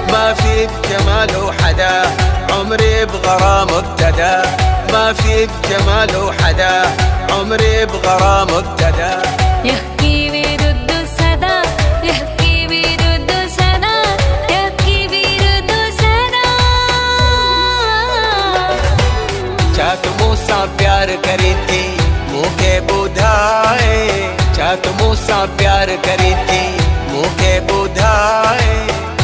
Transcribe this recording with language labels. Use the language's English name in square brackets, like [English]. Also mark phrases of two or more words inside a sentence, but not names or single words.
[Arabic] ما في بجماله حدا عمري بغرام ابتدى، ما في بجماله حدا عمري بغرام ابتدى. يحكي بيرد صدى، يحكي بيرد صدى، يحكي بيرد صدى. [Sindhi] छा तू मूंसां प्यार करी थी मूंखे ॿुधाए, छा तू मूंसां प्यार करी थी मूंखे ॿुधाए।